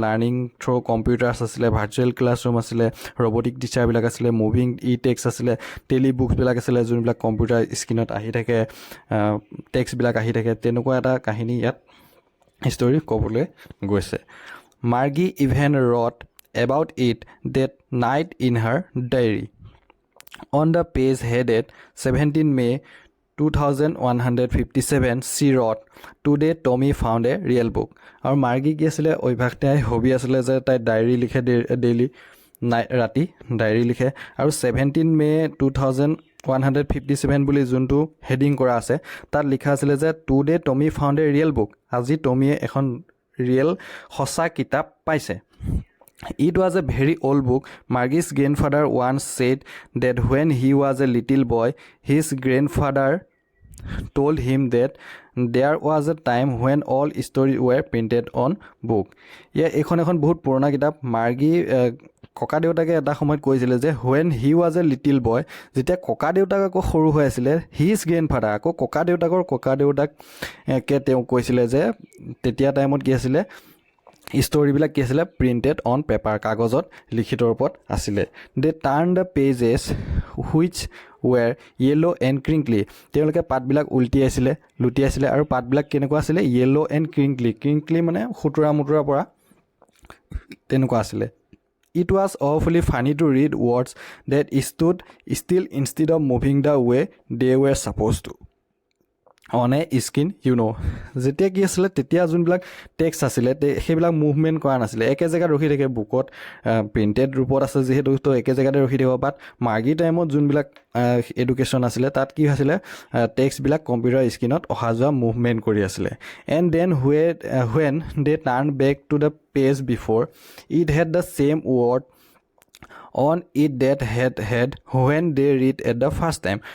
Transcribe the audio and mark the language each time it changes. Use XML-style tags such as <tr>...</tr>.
<as>Learning through computers আছিলে, virtual classroom আছিলে, robotic টিচাৰবিলাক আছিলে, মুভিং টেক্সট আছিলে, টেলি বুকছবিলাক আছিলে যোনবিলাক কম্পিউটাৰ স্ক্ৰীণত আহি থাকে, টেক্সটবিলাক আহি থাকে। তেনেকুৱা এটা কাহিনী ইয়াত ষ্টৰি ক'বলৈ গৈছে।</as> <en>Margie even wrote about it that night in her diary. On the page headed 17 May 2157, she wrote, "Today Tommy found a real book."</en> <as>আৰু মাৰ্গী কি আছিলে, অভ্যাস তাই হবি আছিলে যে তাই ডায়েৰী লিখে, ডেইলি ৰাতি ডায়েৰী লিখে। আৰু 17 May 2157 বুলি যোনটো হেডিং কৰা আছে তাত লিখা আছিলে যে</as> <en>today Tommy found a real book,</en> <as>আজি টমিয়ে এখন ৰিয়েল সঁচা কিতাপ পাইছে।</as> <en>It was a very old book. Margie's grandfather once said that when he was a little boy, his grandfather told him that there was a time when all stories were printed on book.</en> <as>এইখন এখন বহুত পুৰণা কিতাপ। মাৰ্গী ককা দেউতাকে এটা সময়ত কৈছিলে যে</as> <en>when he was a little boy,</en> <as>যেতিয়া ককা দেউতাক আকৌ সৰু হৈ আছিলে,</as> <en>his grandfather</en> <as>আকৌ ককা দেউতাকে তেওঁ কৈছিলে যে তেতিয়া টাইমত কি আছিলে, ষ্টৰিবিলাক কি আছিলে,</as> <en>printed on paper,</en> <as>কাগজত লিখিত ৰূপত আছিলে।</as> <en>they turn the pages which were yellow' and crinkly,</en> <as>তেওঁলোকে পাতবিলাক লুটিয়াইছিলে আৰু পাতবিলাক কেনেকুৱা আছিলে,</as> <en>yellow' and crinkly</en> <as>মানে সুতুৰা মুতুৰা পৰা তেনেকুৱা আছিলে।</as> <en>It was awfully funny to read words that stood still instead of moving the way they were supposed to on a screen, you know.</en> <as>যেতিয়া কি আছিলে, তেতিয়া যোনবিলাক টেক্সট আছিলে সেইবিলাক মুভমেণ্ট কৰা নাছিলে, একে জেগাত ৰখি থাকে। বুকত প্ৰিণ্টেড ৰূপত আছে যিহেতু, তো একে জেগাতে ৰখি থাকিব। বাট মাৰ্গী টাইমত যোনবিলাক এডুকেশ্যন আছিলে তাত কি হৈছিলে, টেক্সটবিলাক কম্পিউটাৰ স্ক্ৰীণত অহা যোৱা মুভমেণ্ট কৰি আছিলে।</as> <en>And then when they turned back to the page before, it had the same word on it that had when they read at the first time.</en>